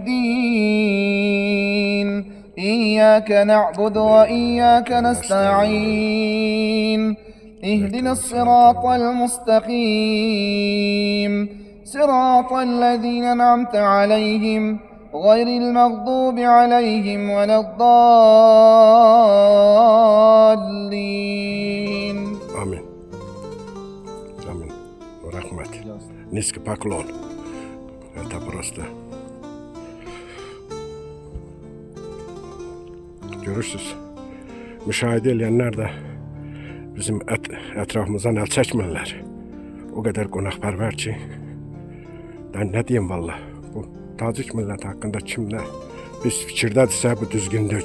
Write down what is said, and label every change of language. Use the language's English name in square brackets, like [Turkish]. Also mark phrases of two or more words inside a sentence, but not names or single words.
[Arabic] الدين إياك نعبد وإياك نستعين اهدنا الصراط المستقيم صراط الذين أنعمت عليهم غير المغضوب عليهم ولا الضالين. آمين آمين. [Azerbaijani] Rahmet. [Russian] Низкий поклон. Это просто. [Azerbaijani] Görürsüz. Müşahidə edənlər də bizim ətrafımızdan əl çəkmirlər. O qədər qonaqpərvər ki, mən nə deyim valla. Bu Tacik milləti haqqında kim nə biz fikirdədirsə bu düzgündür.